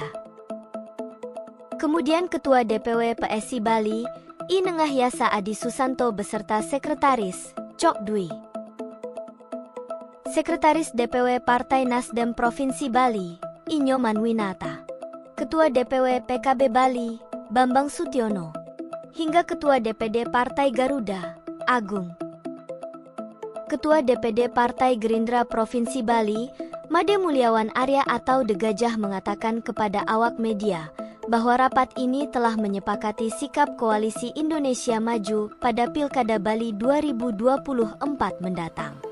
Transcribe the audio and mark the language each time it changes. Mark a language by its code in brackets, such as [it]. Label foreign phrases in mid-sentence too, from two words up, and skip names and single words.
[id] Kemudian Ketua DPW PSI Bali, I Nengahyasa Adi Susanto beserta Sekretaris, Cok Dwi. Sekretaris DPW Partai Nasdem Provinsi Bali, I Nyoman Winata. Ketua DPW PKB Bali, Bambang Sutiono. Hingga Ketua DPD Partai Garuda, Agung. Ketua DPD Partai Gerindra Provinsi Bali, Made Mulyawan Arya atau The Gajah mengatakan kepada awak media, bahwa rapat ini telah menyepakati sikap koalisi Indonesia Maju pada Pilkada Bali 2024 mendatang.